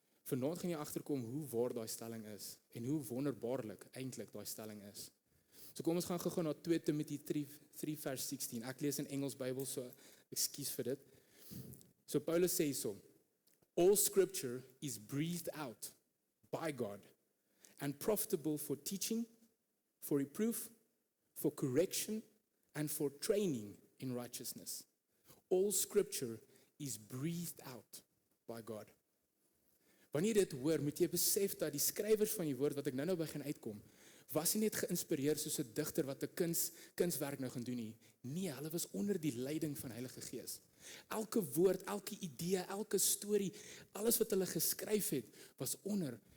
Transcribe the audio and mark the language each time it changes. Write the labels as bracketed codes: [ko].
[af] Vanaand gaan jy agterkom hoe waar daai stelling is en hoe wonderbaarlik eintlik daai stelling is. So kom ons gaan gou na 2 Timothy 3 vers 16. Ek lees in Engels Bybel, so ekskuus vir dit. So Paulus sê so, [en] all scripture is breathed out by God and profitable for teaching, for reproof, for correction, and for training in righteousness. All scripture is breathed out by God. [af] Wanneer jy dit hoor, moet jy besef dat die skrywers van die woord wat ek nou begin uitkom, was nie net geïnspireer soos 'n digter wat 'n kunswerk nou gaan doen nie. Nee, hulle was onder die leiding van Heilige Gees. Elke woord, elke idee, elke storie, alles wat hulle geskryf het, was onder